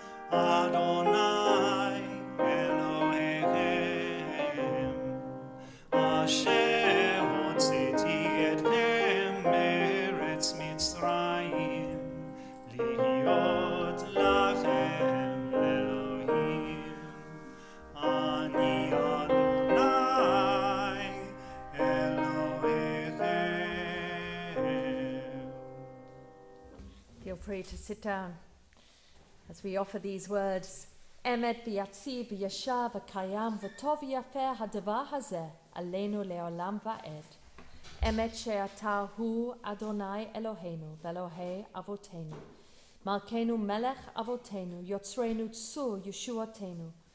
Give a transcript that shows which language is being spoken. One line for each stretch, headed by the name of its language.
Hebrew: אדוני אלוהיכם אשר הוצאתי אתכם מארץ מצרים להיות לכם לאלוהים אני אדוני אלוהיכם.
English: Feel free to sit down as we offer these words
Hebrew: אמת ויציב וישר וקיים וטוב ויפה הדבר הזה עלינו לעולם ועד. אמת שאתה הוא אדוני אלוהינו ואלוהי אבותינו. מלכנו מלך אבותינו, יוצרנו צור ישועתנו.